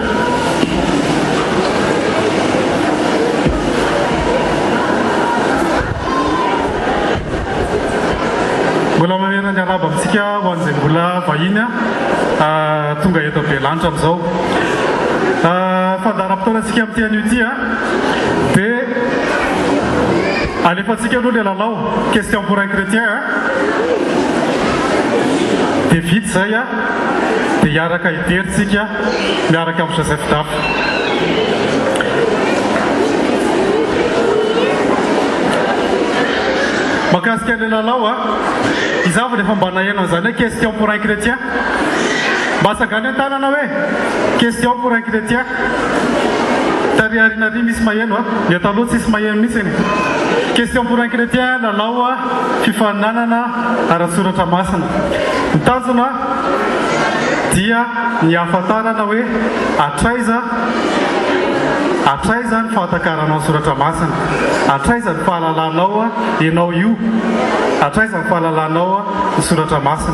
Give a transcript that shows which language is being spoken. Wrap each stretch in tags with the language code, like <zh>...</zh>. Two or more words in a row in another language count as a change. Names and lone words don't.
<mg>Mbola mamerina ny araba amintsika ho an'izay mbola vahiny tonga eto Belanitra amin'izao. Fandaharam-potoanantsika amin'ity anio ity dia alefantsika aloha ilay lalao</mg> <fr>question pour un chrétien</fr> <mg>dia vita izay dia hiaraka hideritsika miaraka amin'ny Joseph Dafy. Mahakasika ilay lalao izavo rehefa mba naheno an'izany hoe</mg> <fr>question pour un chrétien,</fr> <mg>mba asangany an-tanana hoe</mg> <fr>question pour un chrétien.</fr> <mg>Tariarina ry misy maheno, ny ataloha tsisy maheno mihitsy.</mg> <fr>Question pour un chrétien, la loi,</fr> <mg>fifananana, arasuratra masina. Mitazona dia ny ahafantarana hoe atraiza ny fahatakarana soratra masina, atraiza ny fahalalanao ianao io, atraiza ny fahalalanao ny soratra masina.</mg>